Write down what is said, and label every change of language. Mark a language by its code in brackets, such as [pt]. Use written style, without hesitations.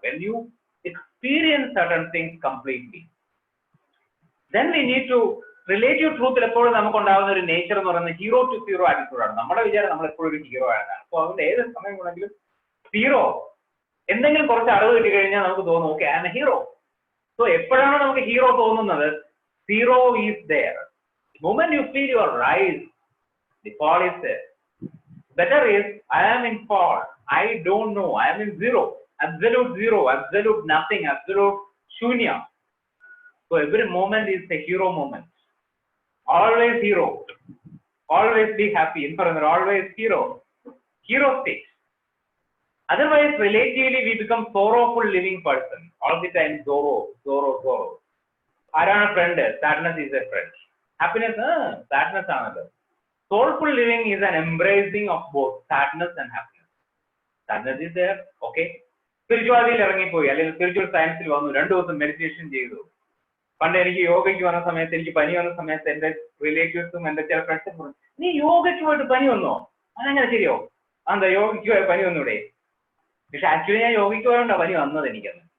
[en] when you experience certain things completely, then we need to [ml] relative ട്രൂത്തിൽ എപ്പോഴും നമുക്ക് ഉണ്ടാകുന്ന ഒരു നേച്ചർ എന്ന് പറയുന്നത് ഹീറോ ടു സീറോ ആറ്റിറ്റ്യൂഡാണ്. നമ്മുടെ വിചാരം നമ്മൾ എപ്പോഴും ഒരു ഹീറോ ആണെന്നാണ്. അപ്പോൾ അതുകൊണ്ട് ഏത് സമയം വേണമെങ്കിലും സീറോ, എന്തെങ്കിലും കുറച്ച് അറിവ് കിട്ടി കഴിഞ്ഞാൽ നമുക്ക് തോന്നും [en] Okay I am a hero. [ml] So എപ്പോഴാണ് നമുക്ക് ഹീറോ തോന്നുന്നത്? [en] Zero is there. The moment you feel you are rise, the fall is there. Better is I am in fall, I don't know, I am in zero, absolute nothing, absolute shunya. So every moment is a hero moment. Always hero, always be happy, in further always hero state. Otherwise relatively we become sorrowful living person, all the time sorrow. [ml] ആരാണ് front? [en] Sadness is a friend. [ml] Happiness sadness ആണല്ലോ. [en] Soulful living is an embracing of both sadness and happiness. Sadness is there, okay. [ml] സ്പിരിച്വാലിറ്റിയിൽ ഇറങ്ങിപ്പോയി അല്ലെങ്കിൽ spiritual സയൻസിൽ വന്നു, 2 ദിവസം meditation ചെയ്തു. പണ്ട് എനിക്ക് യോഗയ്ക്ക് വന്ന സമയത്ത്, എനിക്ക് പനി വന്ന സമയത്ത് എന്റെ റിലേറ്റീവ്സും എന്റെ ചില ഫ്രണ്ട്സും പറഞ്ഞു, നീ യോഗയ്ക്ക് പോയിട്ട് പനി വന്നോ? അതെങ്ങനെ ശരിയോ? എന്താ യോഗയ്ക്ക് പോയ പനി വന്നൂടെ? പക്ഷെ ആക്ച്വലി ഞാൻ യോഗയ്ക്ക് പോയോണ്ടാ പനി വന്നത് എനിക്കന്ന്.